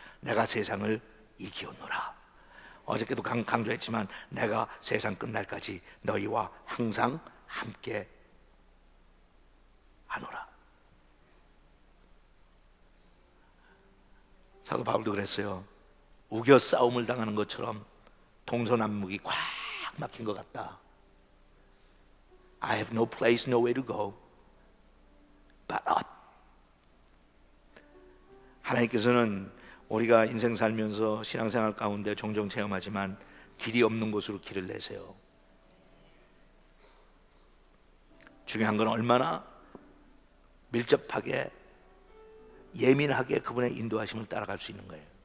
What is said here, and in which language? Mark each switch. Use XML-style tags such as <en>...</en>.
<ko>내가 세상을 이기었노라. 어저께도 강조했지만 내가 세상 끝날까지 너희와 항상 함께 하노라. 사도 바울도 그랬어요. 우겨 싸움을 당하는 것처럼 동서남북이 꽉 막힌 것 같다.</ko> <en>I have no place, nowhere to go but up.</en> <ko>하나님께서는 우리가 인생 살면서 신앙생활 가운데 종종 체험하지만 길이 없는 곳으로 길을 내세요. 중요한 건 얼마나 밀접하게 예민하게 그분의 인도하심을 따라갈 수 있는 거예요.</ko>